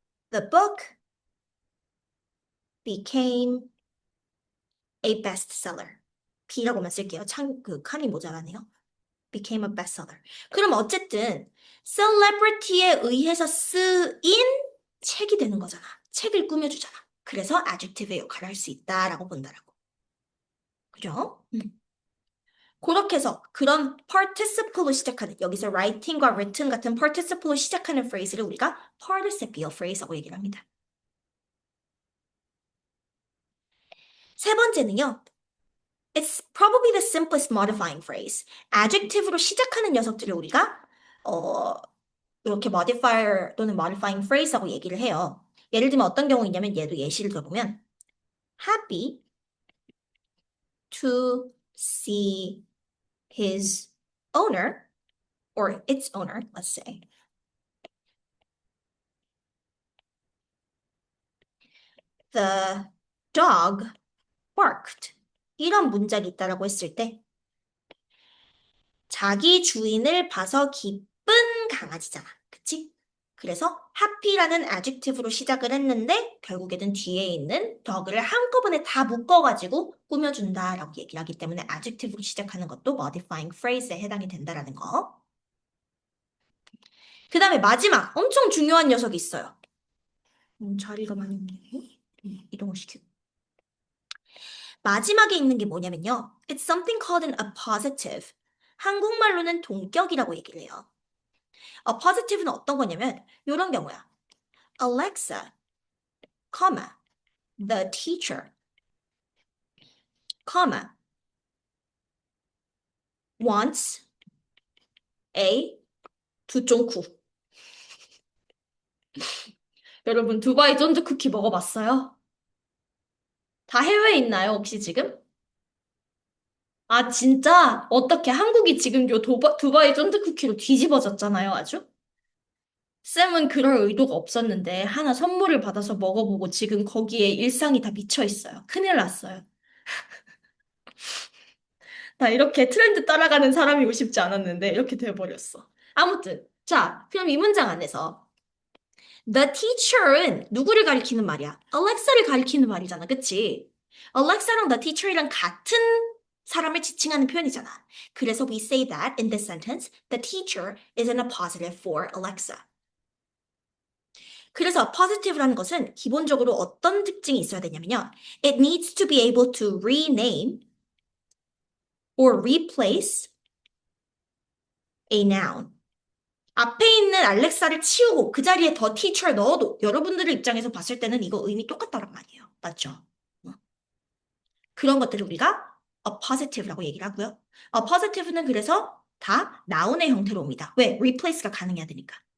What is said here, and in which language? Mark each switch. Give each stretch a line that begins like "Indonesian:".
English: The book became a bestseller.
Korean: B라고만 쓸게요. 참, 칸이 모자라네요.
English: became a bestseller.
Korean: 그럼 어쨌든 celebrity에 의해서 쓰인 책이 되는 거잖아. 책을 꾸며주잖아. 그래서 adjective의 역할을 할 수 있다라고 본다라고. 그죠? 그렇게 해서 그런 participle로 시작하는 여기서 writing과 written 같은 participle로 시작하는 phrase를 우리가 participial phrase라고 얘기를 합니다. 세 번째는요.
English: It's probably the simplest modifying phrase.
Korean: adjective로 시작하는 녀석들을 우리가 이렇게 modifier 또는 modifying phrase라고 얘기를 해요. 예를 들면 어떤 경우이냐면 얘도 예시를 들어보면
English: happy to see his owner or its owner, let's say. The dog barked.
Korean: 이런 문장이 있다라고 했을 때 자기 주인을 봐서 기쁜 강아지잖아. 그치? 그래서 happy라는 adjective로 시작을 했는데 결국에는 뒤에 있는 dog를 한꺼번에 다 묶어가지고 꾸며준다라고 얘기를 하기 때문에 adjective로 시작하는 것도 modifying phrase에 해당이 된다라는 거. 그 다음에 마지막 엄청 중요한 녀석이 있어요. 자리가 많이 없네. 이동을 시키고. 마지막에 있는 게 뭐냐면요.
English: It's something called an appositive.
Korean: 한국말로는 동격이라고 얘기를 해요. appositive는 어떤 거냐면 이런 경우야.
English: Alexa, comma, the teacher, comma, wants a 두쫑쿠.
Korean: 여러분 두바이 쫀득 쿠키 먹어봤어요? 다 해외에 있나요, 혹시 지금? 아, 진짜? 어떻게 한국이 지금 요 두바이 쫀득 쿠키로 뒤집어졌잖아요, 아주? 쌤은 그럴 의도가 없었는데 하나 선물을 받아서 먹어보고 지금 거기에 일상이 다 미쳐 있어요. 큰일 났어요. 나 이렇게 트렌드 따라가는 사람이고 싶지 않았는데 이렇게 돼버렸어. 아무튼 자, 그럼 이 문장 안에서 the teacher은 누구를 가리키는 말이야? Alexa를 가리키는 말이잖아, 그치? Alexa랑 the teacher이랑 같은 사람을 지칭하는 표현이잖아.
English: 그래서 we say that in this sentence, the teacher is an appositive for Alexa.
Korean: 그래서 positive라는 것은 기본적으로 어떤 특징이 있어야 되냐면요.
English: It needs to be able to rename or replace a noun.
Korean: 앞에 있는 알렉사를 치우고 그 자리에 더 teacher 넣어도 여러분들의 입장에서 봤을 때는 이거 의미 똑같다는 말이에요. 맞죠? 그런 것들을 우리가 appositive라고 얘기를 하고요. appositive는 그래서 다 noun의 형태로 옵니다. 왜? replace가 가능해야 되니까.